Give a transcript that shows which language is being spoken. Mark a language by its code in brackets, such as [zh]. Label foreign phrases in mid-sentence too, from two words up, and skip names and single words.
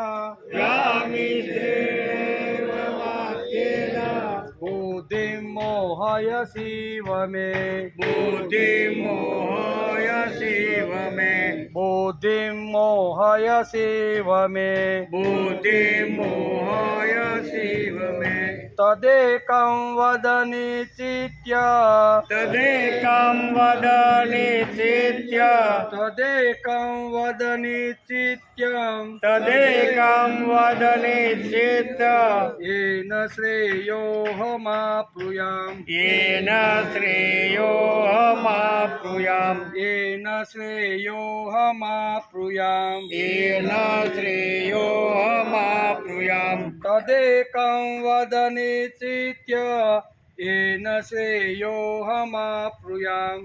[sa] व्यामिश्रेणेन वाक्येन बुद्धिं मोहयसीव मे बुद्धिं मोहयसीव मे बुद्धिं मोहयसीव मे बुद्धिं मोहयसीव मे તદેકં વદ નિશ્ચિત્ય તદેકં વદ નિશ્ચિત્ય તદેકં વદ નિશ્ચિત્ય તદેકં વદ નિશ્ચિત્ય येन श्रेयोऽहमाप्नुयाम् येन श्रेयोऽहमाप्नुयाम् येन श्रेयोऽहमाप्नुयाम् येन श्रेयोऽहमाप्नुयाम् तदेकं वद निश्चित्य येन श्रेयोऽहमाप्नुयाम्